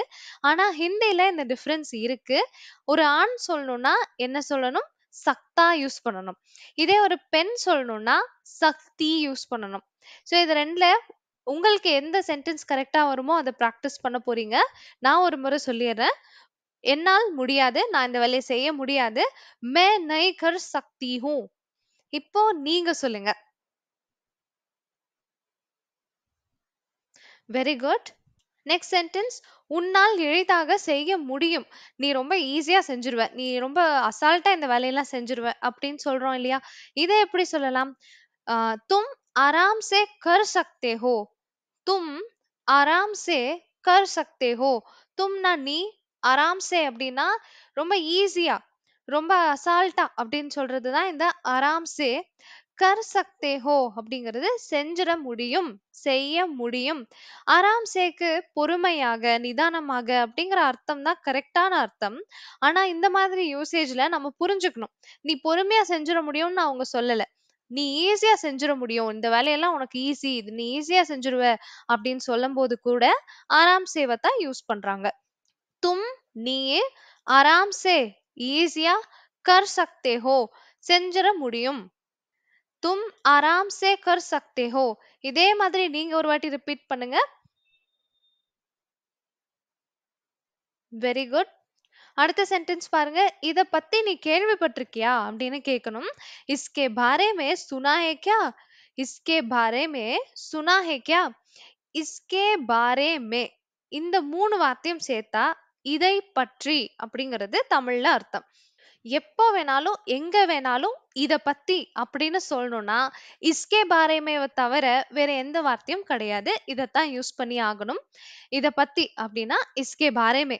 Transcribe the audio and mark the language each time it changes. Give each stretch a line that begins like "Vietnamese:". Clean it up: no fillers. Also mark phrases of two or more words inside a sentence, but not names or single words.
Tamil: ஆனா ஹிந்தில இந்த டிஃபரன்ஸ் இருக்கு. ஒரு ஆண் சொல்லணும்னா என்ன சொல்லணும்? சக்தா யூஸ் பண்ணணும். இதே ஒரு பெண் சொல்லணும்னா சக்தி யூஸ் பண்ணணும். சோ இது 2ல உங்களுக்கு எந்த
English: sentence correcta
Tamil: வருமோ அத பிராக்டிஸ் பண்ண போறீங்க. நான் ஒரு முறை சொல்லிர்றேன். என்னால் முடியாது. நான் இந்த வேலைய செய்ய முடியாது.
Hindi: मैं नहीं कर सकती हूँ.
Tamil: இப்போ நீங்க சொல்லுங்க.
English: very good. next sentence
Tamil: உன்னால் எளிதாக செய்ய முடியும். நீ ரொம்ப ஈஸியா செஞ்சுருவ. நீ ரொம்ப அசால்ட்டா இந்த வேலையெல்லாம் செஞ்சுருவ அப்படின்னு சொல்றோம் இல்லையா? இத எப்படி சொல்லலாம்?
Hindi: तुम आराम से कर सकते हो. तुम आराम से कर सकते हो.
Tamil: तुம்னா நீ,
Hindi: आराम से
Tamil: அப்படின்னா ரொம்ப ஈஸியா, ரொம்ப அசால்ட்டா அப்படின்னு சொல்றது தான் இந்த
Hindi: आराम से. कर सकते हो
Tamil: அப்படிங்கிறது செஞ்சிட முடியும், செய்ய முடியும்.
Hindi: आराम सेक्कु
Tamil: பொறுமையாக, நிதானமாக அப்படிங்கிற அர்த்தம் தான் கரெக்டான அர்த்தம். ஆனா இந்த மாதிரி யூசேஜ்ல நம்ம புரிஞ்சுக்கணும். நீ பொறுமையா செஞ்சிட முடியும்னு அவங்க சொல்லல. நீ ஈஸியா செஞ்சிட முடியும். இந்த வேலையெல்லாம் உனக்கு ஈஸி. இது நீ ஈஸியா செஞ்சுருவ அப்படின்னு சொல்லும்போது கூட
Hindi: आराम सेव
Tamil: தான் யூஸ் பண்றாங்க. तुम நீ
Hindi: आराम से
Tamil: ஈஸியா
Hindi: कर सकते हो
Tamil: செஞ்சிட முடியும்.
Hindi: तुम आराम से कर सकते हो.
Tamil: இதே மாதிரி நீங்க ஒரு வாட்டி ரிப்பீட் பண்ணுங்க.
English: very good.
Tamil: அடுத்த சென்டென்ஸ் பாருங்க. இத பத்தி நீ கேள்விப்பட்டிருக்கியா அப்படின்னு கேட்கணும்.
Hindi: इसके बारे में सुना है क्या? इसके बारे में सुना है क्या? इसके बारे में
Tamil: இந்த 3 வார்த்தையும் சேர்த்தா இதை பற்றி அப்படிங்கிறது தமிழ்ல அர்த்தம். எப்போ வேணாலும் எங்க வேணாலும் இத பத்தி அப்படின்னு சொல்லணும்னா
Hindi: इसके बारे मेंव
Tamil: தவிர வேற எந்த வார்த்தையும் கிடையாது. இதத்தான் யூஸ் பண்ணி ஆகணும். இத பத்தி அப்படின்னா
Hindi: इसके बारे में.